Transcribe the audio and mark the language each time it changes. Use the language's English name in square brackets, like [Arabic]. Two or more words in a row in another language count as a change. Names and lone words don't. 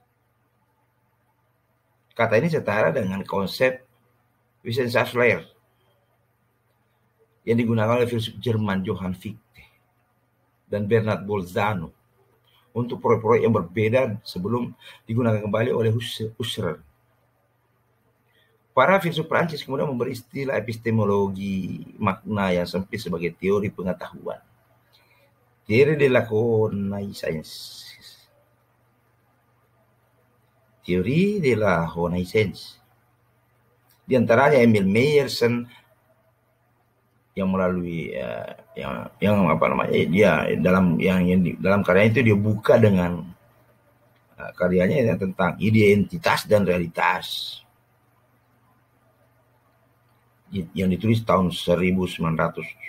[Indonesian] Kata ini setara dengan konsep Wissenschaftslehre yang digunakan oleh filsuf Jerman Johann Fichte dan Bernard Bolzano untuk proyek-proyek yang berbeda sebelum digunakan kembali oleh Husserl. Para filsuf Prancis kemudian memberi istilah epistemologi makna yang sempit sebagai teori pengetahuan. [French] Teori de la connaissance. Teori de la connaissance. [Indonesian] Di antaranya Emil Meyerson yang melalui dalam karyanya itu dia buka dengan karyanya tentang identitas dan realitas yang ditulis tahun 1908